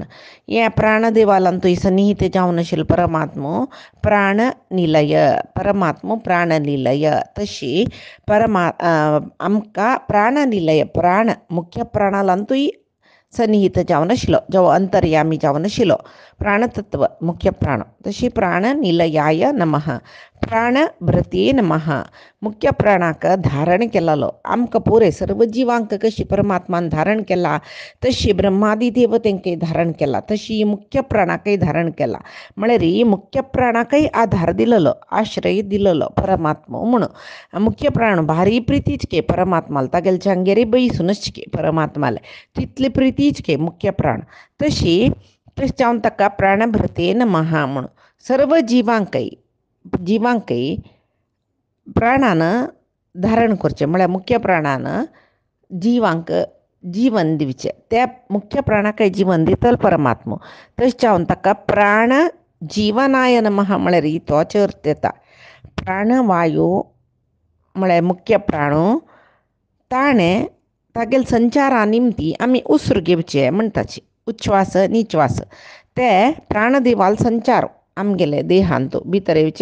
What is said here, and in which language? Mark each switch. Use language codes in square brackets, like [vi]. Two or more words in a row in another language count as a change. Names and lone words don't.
[kok] हे प्राणदेवालांतूय सन्निहित जावन आशिल्लो परमात्मो प्राणनिलय. परमात्मो प्राणनिलय. तशी आमकां प्राणनिलय प्राण मुख्य प्राणालांतूय सन्निहित जावन आशिल्लो जो अंतर्यामी जावन आशिल्लो प्राणतत्व मुख्य प्राण. [sa] तशी प्राणनिलयाय नमः. प्राण भ्रते नमः. [kok] मुख्य प्राणाक धारण केलेलो आमकां पुरे सर्व जिवांक कशी परमात्मान धारण केला तशी ब्रह्मादी देवतेंकय धारण केला तशी मुख्य प्राणाकय धारण केला. म्हळ्यार मुख्य प्राणाकय आधार दिलेलो आश्रय दिलेलो परमात्मा म्हणून मुख्य प्राण भारी प्रितीचके परमात्माला तागेले चांगेरी बयसूनचके परमात्माले तितले प्रितीचके मुख्य प्राण तशी जावन ताका [sa] प्राण भ्रते नमः [kok] म्हणून सर्व जिवांकय प्राणान धारण करचें म्हळ्यार मुख्य प्राणान जिवांक जीवन दिवचें त्या मुख्य प्राणाकय जीवन दितलो परमात्मो तशें जावन ताका [sa] प्राण जीवनाय नमः [kok] म्हळ्यार तोच अर्थ येता. प्राणवायू म्हळ्यार मुख्य प्राणो ताणें तागेले संचारा निमती आमी उस्र घेवचे म्हणटाची उच्छ्वास निश्वास ते प्राणदेवाल संचार आमगेले देहांत भितर येवचे